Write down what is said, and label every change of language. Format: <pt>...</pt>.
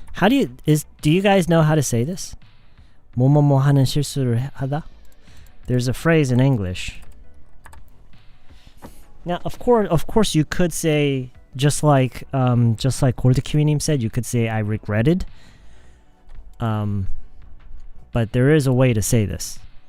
<en>Do you guys know how to say this?</en> <ko>뭐뭐뭐 하는 실수를 하다?</ko> <en>There's a phrase in English. Now, of course, you could say just like 골드키위님 said, you could say I regretted. But there is a way to say this.</en>